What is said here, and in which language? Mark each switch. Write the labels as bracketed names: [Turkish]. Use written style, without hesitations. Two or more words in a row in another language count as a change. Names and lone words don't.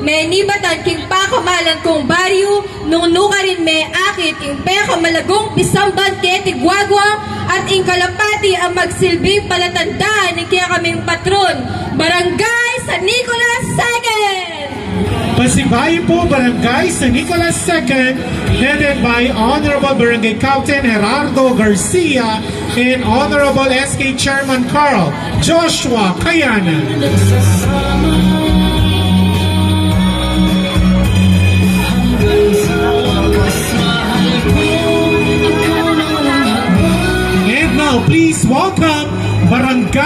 [Pampanga] Menibatan king pakamalan kong baryo, nung nukarin me akit ing peka malagong pisamban keti guagwa, at ing kalapati ang magsilbing palatandaan ni kaya kaming patron, Barangay San Nicolas II! Pasibayo po [English] Barangay San Nicolas II, headed by Honorable Barangay Captain Gerardo Garcia and Honorable SK Chairman Carl Joshua Kayana. [Filipino] Nagsasama hanggang sa wakas, mahal ko, ikaw na walang hanggan. [English] And now please welcome Barangay